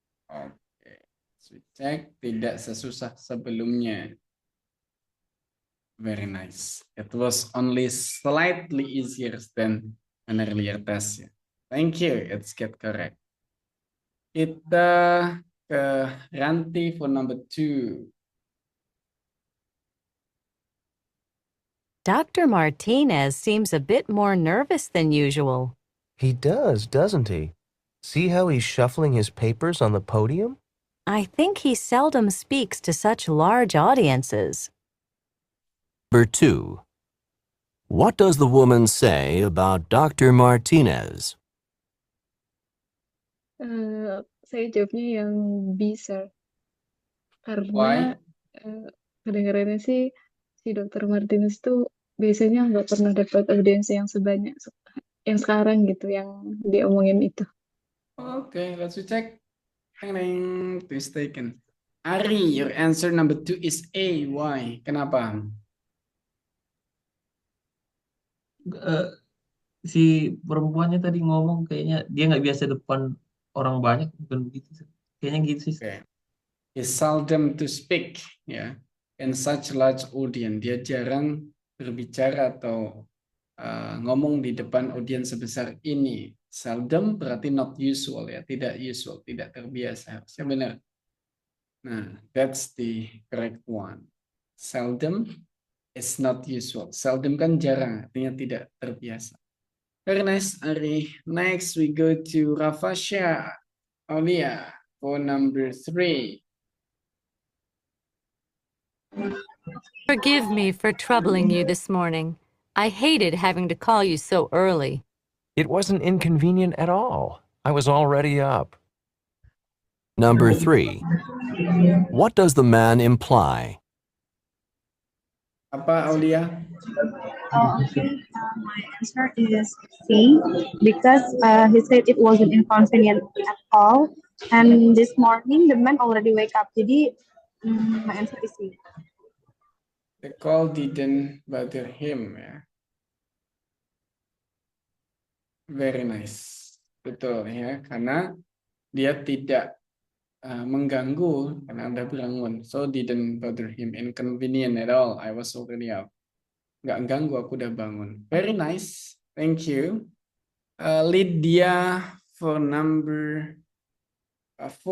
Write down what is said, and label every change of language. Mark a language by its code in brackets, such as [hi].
[en] Oke, so check, [id] tidak sesusah sebelumnya. [en] Very nice. It was only slightly easier than an earlier test. Ya. Thank you, it's get correct. [id] Kita ke Ranti [en] for number 2. Dr. Martinez seems a bit more nervous than usual. He does, doesn't he? See how he's shuffling his papers on the podium? I think he seldom speaks to such large audiences. Number 2. What does the woman say about Dr. Martinez? [id] Saya jawabnya yang B, sir. [en] Why? [id] Karena kedengarannya sih si Dr. Martinez tuh biasanya nggak pernah dapat audiensi yang sebanyak yang sekarang gitu, yang diomongin itu. [en] Okay, let's check. Mistaken. Ari, your answer number 2 is A. Why? [id] Kenapa? Si perempuannya tadi ngomong kayaknya dia nggak biasa depan orang banyak, bukan begitu sih? Kayaknya gitu sih. [en] Okay. He seldom to speak, ya, in such large audience. [id] Dia jarang berbicara atau ngomong di depan audiens sebesar ini. Seldom berarti [en] not usual, [id] ya, tidak usual, tidak terbiasa. Harusnya benar. [en] Nah, that's the correct one. Seldom is not usual. [id] Seldom kan jarang, artinya tidak terbiasa. [en] Very nice, Ari. Next, we go to Rafasha Aulia for number 3. Forgive me for troubling you this morning. I hated having to call you so early. It wasn't inconvenient at all. I was already up. Number 3. What does the man imply? [id] Apa, Aulia? [en] Okay, my answer is C, because he said it wasn't inconvenient at all. And this morning the man already wake up. Jadi my answer is C. The call didn't bother him, ya. Very nice. [id] Betul, ya, karena dia tidak mengganggu karena Anda bangun. [en] So didn't bother him, inconvenient at all. I was already up. [id] Nggak ganggu, aku udah bangun. [en] Very nice. Thank you. Lydia for number 4.